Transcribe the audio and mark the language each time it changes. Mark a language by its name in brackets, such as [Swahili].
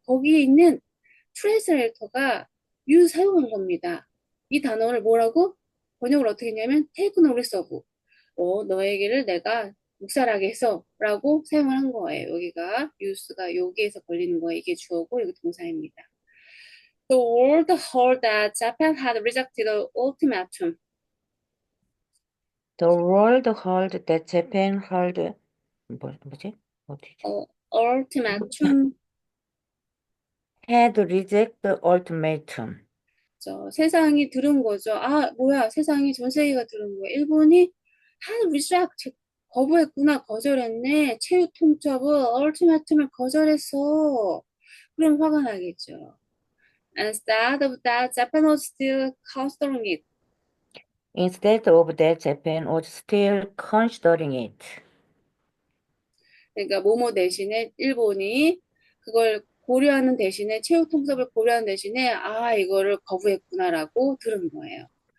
[Korean] 거기에 있는 트랜스레이터가 use 사용한 겁니다. 이 단어를 뭐라고 번역을 어떻게 했냐면 [English] take notice of. [Korean] 너에게를 내가 묵살하게 해서 라고 사용을 한 거예요. 여기가 use가 여기에서 걸리는 거예요. 이게 주어고 여기 동사입니다. [English] The world heard that Japan had rejected the ultimatum. The world heard that Japan had [Korean] 뭐지? 어디지? [English] ultimatum. Had rejected the ultimatum. [Korean] 세상이 들은 거죠. 뭐야, 세상이 전 세계가 들은 거야. 일본이 [English] had reject [Korean] 거부했구나, 거절했네. 체육 통첩을 ultimatum을 거절했어. 그럼 화가 나겠죠. [English] Instead of that, Japan was still considering it. Instead of that, Japan was still considering it. [Korean] 그러니까 뭐뭐 대신에 일본이 그걸 고려하는 대신에 체육 통첩을 고려하는 대신에 이거를 거부했구나라고 들은 거예요.